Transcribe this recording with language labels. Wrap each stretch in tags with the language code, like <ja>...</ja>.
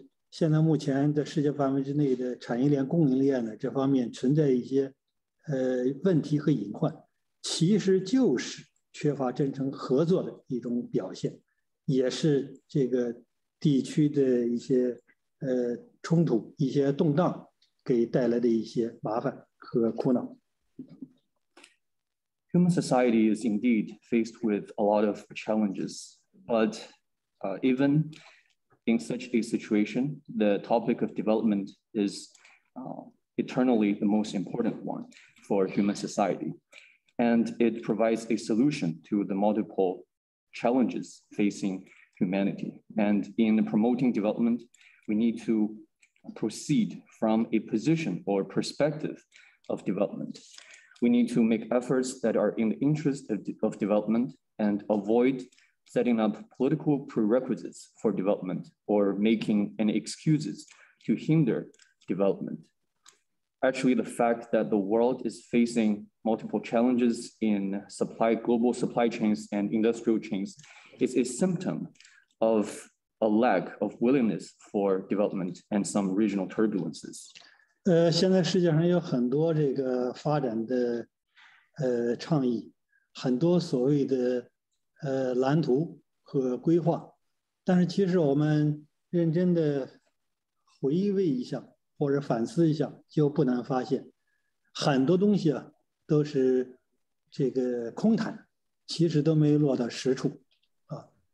<zh>现在目前在世界范围之内的产业链、供应链呢，这方面存在一些问题和隐患，其实就是缺乏真诚合作的一种表现，也是这个地区的一些冲突、一些动荡给带来的一些麻烦和苦恼。</zh> <en>Human society is indeed faced with a lot of challenges, but even in such a situation, the topic of development is eternally the most important one for human society. And it provides a solution to the multiple challenges facing humanity. And in promoting development, we need to proceed from a position or perspective of development. We need to make efforts that are in the interest of development and avoid setting up political prerequisites for development or making any excuses to hinder development. Actually, the fact that the world is facing multiple challenges in global supply chains and industrial chains is a symptom of a lack of willingness for development and some regional turbulences.</en> <zh>现在世界上有很多这个发展的倡议，很多所谓的蓝图和规划，但是其实我们认真的回味一下或者反思一下，就不难发现，很多东西啊都是这个空谈，其实都没有落到实处啊。</zh>